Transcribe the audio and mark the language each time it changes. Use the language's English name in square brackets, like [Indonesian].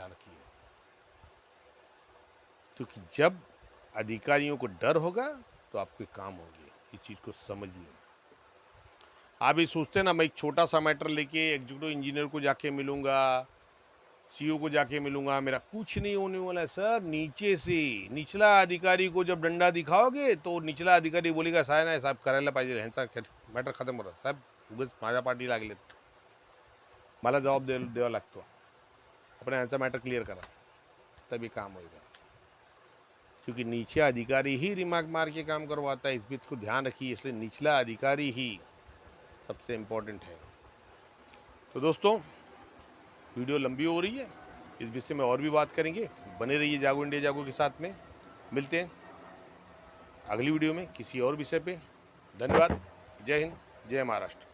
[Hindi] ध्यान रखिए, क्योंकि जब अधिकारियों को डर होगा तो आपके काम होंगे। इस चीज़ को समझिए। आप ये सोचते ना मैं एक छोटा सा मैटर लेके एग्जीक्यूटिव इंजीनियर को जाके मिलूंगा, CO को जाके मिलूंगा, मेरा कुछ नहीं होने वाला है सर। नीचे से निचला अधिकारी को जब डंडा दिखाओगे तो निचला अधिकारी बोलेगा [Marathi] साहेब नाही साहेब करायला पाहिजे, ह्यांचा मॅटर खतम होता साहेब, उगाच माझ्या पाठी लागलेत, मला जबाब द्यावा लागतो, अपने ह्यांचा मॅटर क्लियर करा, [Hindi] तभी काम होगा। क्योंकि नीचे अधिकारी ही रिमार्क मार के काम करवाता है। इस बीच को ध्यान रखिए, इसलिए निचला अधिकारी ही सबसे इम्पोर्टेंट है। तो दोस्तों वीडियो लंबी हो रही है, इस विषय में और भी बात करेंगे। बने रहिए जागो इंडिया जागो के साथ में। मिलते हैं अगली वीडियो में किसी और विषय पे। धन्यवाद। जय हिंद, जय महाराष्ट्र।